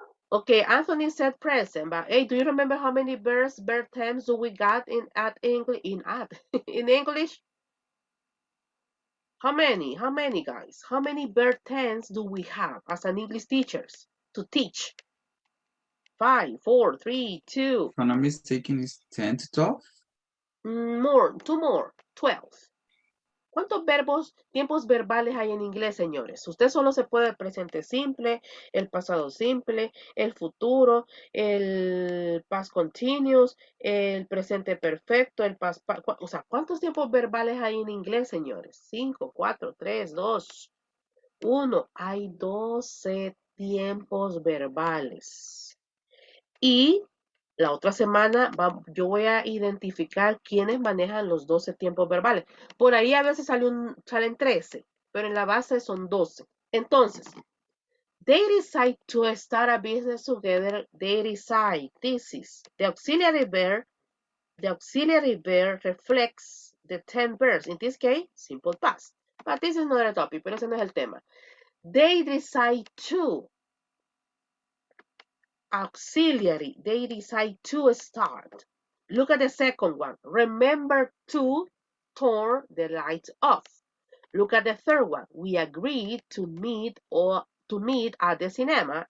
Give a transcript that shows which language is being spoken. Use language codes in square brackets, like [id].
[en] Okay, Anthony said present, but hey, do you remember how many verb tense do we got in English? How many, guys? How many verb tense do we have as an English teachers to teach? 5, 4, 3, 2. If I'm not mistaken, it's 10 to 12? More, 2 more, 12. [es] ¿Cuántos tiempos verbales hay en inglés, señores? Usted solo se puede el presente simple, el pasado simple, el futuro, el past continuous, el presente perfecto, el o sea, ¿cuántos tiempos verbales hay en inglés, señores? 5, 4, 3, 2, 1. Hay 12 tiempos verbales. Y la otra semana yo voy a identificar quiénes manejan los 12 tiempos verbales. Por ahí a veces salen 13, pero en la base son 12. [en] Entonces, they decide to start a business together. They decide. This is the auxiliary verb. The auxiliary verb reflects the 10 verbs. In this case, simple past. But this is not a topic, [es] pero ese no es el tema. [en] They decide to. Auxiliary, they decide to start. Look at the second one. Remember to turn the lights off. Look at the third one. We agreed to meet at the cinema.